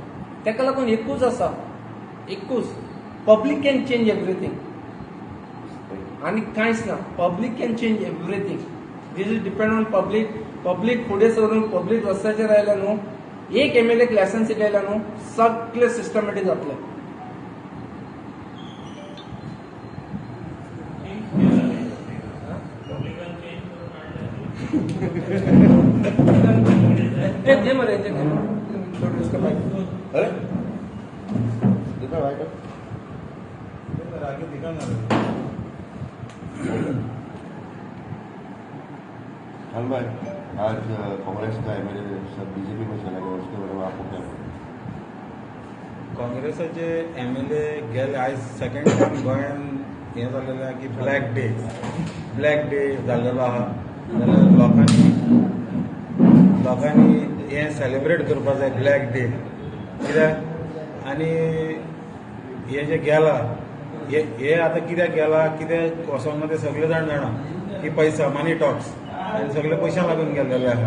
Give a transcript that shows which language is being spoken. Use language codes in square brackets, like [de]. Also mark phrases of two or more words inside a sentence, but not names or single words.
[kok] तेका लागून एकूच आसा, एकूच [en] public can change everything [kok] आनी कांयच ना. [en] Public can change everything. This is depend on public. [kok] पब्लीक फुडें सरून पब्लीक रस्त्याचेर आयल्या न्हू, एक MLA लायसन्स आयल्या न्हू, सगळें सिस्टमॅटीक जातलें. दे मरे [hi] अरे दिखा भाई का आगे दिखा ना खान भाई, आज कांग्रेस का MLA सब BJP में चला गया, उसके बारे में आपको क्या लगता है? [kok] काँग्रेसाचे MLA गेले आयज [en] second time [kok] गोंयान हें जाल्लेलें आहा की [en] black day [kok] जाल्लेलो आहा. जाल्यार लोकांनी हें सेलिब्रेट करपाक जाय [en] black day. [kok] कित्याक आनी हे जे गेला हे आतां कित्याक गेला, कित्याक वचोंक ना ते सगळे जाण जाणा की पैसा, [en] money talks, [kok] आनी सगळे पयशां लागून गेल्लेले आहा.